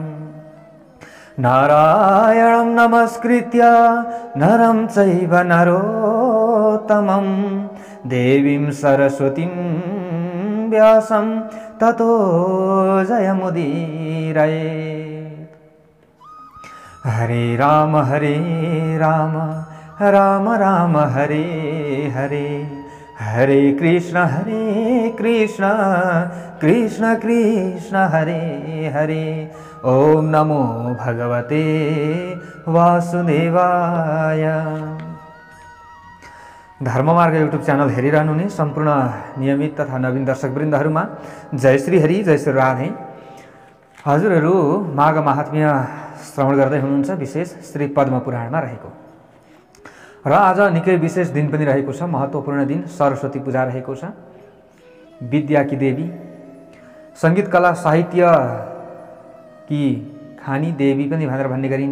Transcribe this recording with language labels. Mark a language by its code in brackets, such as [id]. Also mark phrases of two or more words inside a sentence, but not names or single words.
[sa] नारायणं नमस्कृत्य नरं चैव नरोत्तमं देवीं सरस्वतीं व्यासं ततो जयमुदीरयेत्। हरे राम राम राम हरे हरे हरे कृष्ण कृष्ण कृष्ण हरे हरे। ओम नमो भगवते वासुदेवाय। [ne] धर्ममार्ग युट्युब च्यानल हेरिरहनुहुने सम्पूर्ण नियमित तथा नवीन दर्शकवृन्दहरुमा जय श्री हरि जय श्री राधे। हजुरहरु माघ महात्म्य श्रवण गर्दै हुनुहुन्छ, विशेष श्री पद्म पुराणमा रहेको। र आज निकै विशेष दिन पनि रहेको छ, महत्त्वपूर्ण दिन सरस्वती पूजा रहेको छ। विद्याकी देवी, संगीत कला साहित्य की खानी देवी पनि भनेर भन्ने गरिन्छ।